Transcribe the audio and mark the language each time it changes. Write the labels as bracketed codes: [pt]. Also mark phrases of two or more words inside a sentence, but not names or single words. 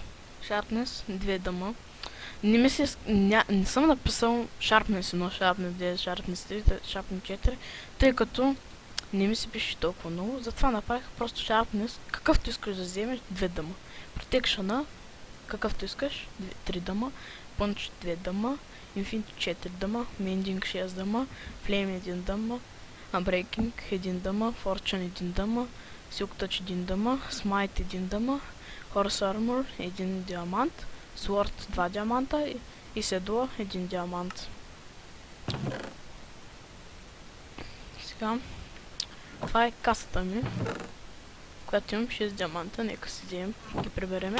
[bg] Sharpness 2 дъма. Не съм написал Sharpness 1, Sharpness 2, Sharpness 3, Sharpness 4, тъй като не ми се пише толкова много. Затова направих просто Sharpness, какъвто искаш да вземеш 2 дъма. Protection какъвто искаш 3 дъма, Punch 2 дъма, Infinity 4 дъма, Mending 6 дъма, Flame 1 дъма, Unbreaking 1 дъма, Fortune 1 дъма, [en] Silk Touch [bg] 1 дъма, Smite 1 дъма, [en] Horse Armor [bg] 1 диамант, Sword 2 диаманта и Седла 1 диамант. Сега това е касата ми, която имам 6 диаманта, нека си вземем, ги прибереме.